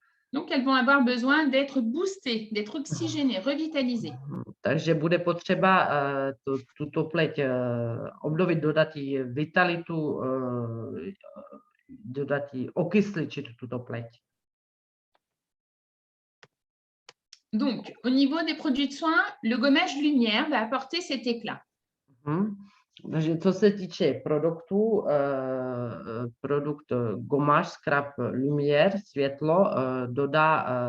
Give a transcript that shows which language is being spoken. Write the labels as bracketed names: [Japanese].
[French] Donc, elles vont avoir besoin d'être boostées, d'être oxygénées, revitalisées. [Czech] Takže bude potřeba tuto pleť obnovit, dodat jí vitalitu, dodat jí okysličit tuto pleť. [French] Donc, au niveau des produits de soins, le gommage lumière va apporter cet éclat. [Czech] Takže co se týče produktů, produkt gommage scrub lumière, světlo, dodá